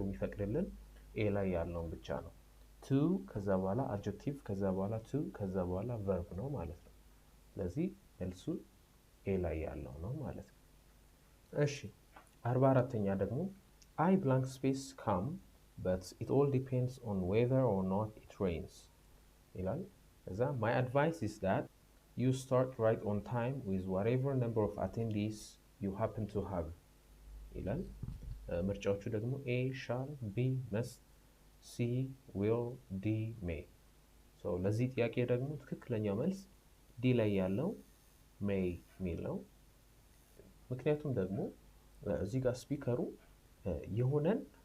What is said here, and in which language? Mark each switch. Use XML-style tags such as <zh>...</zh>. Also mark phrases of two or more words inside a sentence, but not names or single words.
<am>የሚፈቅድልን ኤ ላይ ያለውን ብቻ ነው። ቱ ከዛ በኋላ አድጀክቲቭ ከዛ በኋላ ቱ ከዛ በኋላ ቨርብ ነው ማለት ነው። ስለዚህ መልሱ ኤ ላይ ያለው ነው ማለት ነው። እሺ 44ኛ ደግሞ</am> <en>I blank space come but it all depends on whether or not it rains</en> <am>ይላል። እዛ</am> <en>my advice is that you start right on time with whatever number of attendees you happen to have</en> <am>ይላል። ምርጫዎቹ ደግሞ</am> <en>A shall, B must, C will, D may።</en> <am>ለዚህ ጥያቄ ደግሞ ትክክለኛው መልስ ዲ ላይ ያለው ሜይ የሚል ነው። ምክንያቱም ደግሞ እዚህ ጋር ስፒከሩ የሆነን</am>